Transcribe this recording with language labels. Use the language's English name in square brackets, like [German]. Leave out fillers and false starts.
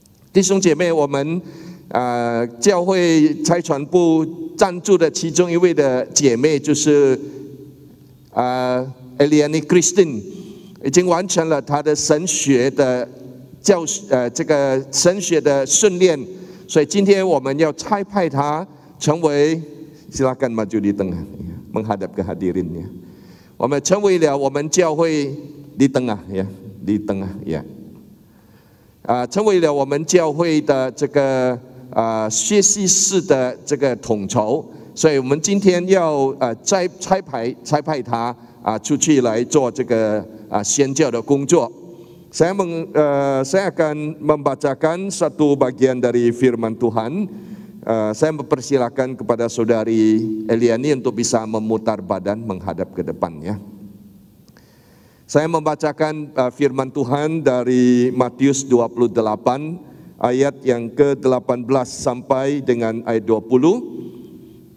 [Chinese] 弟兄姐妹，我们教会差传部赞助的其中一位的姐妹就是Eliani Christine。已经完成了他的神学的这个神学的训练，所以今天我们要差派他成为 [Indonesian] silakan maju di tengah menghadap ke hadirinnya. [Chinese] 我们成为了我们教会 [Indonesian] di tengah ya, di tengah ya. [Chinese] 成为了我们教会的这个学习室的这个统筹，所以我们今天要差派他出去来做这个宣教的工作. [Indonesian] Saya akan membacakan satu bagian dari firman Tuhan. Saya mempersilakan kepada Saudari Eliani untuk bisa memutar badan menghadap ke depan ya. Saya membacakan firman Tuhan dari Matius 28 ayat yang ke-18 sampai dengan ayat 20.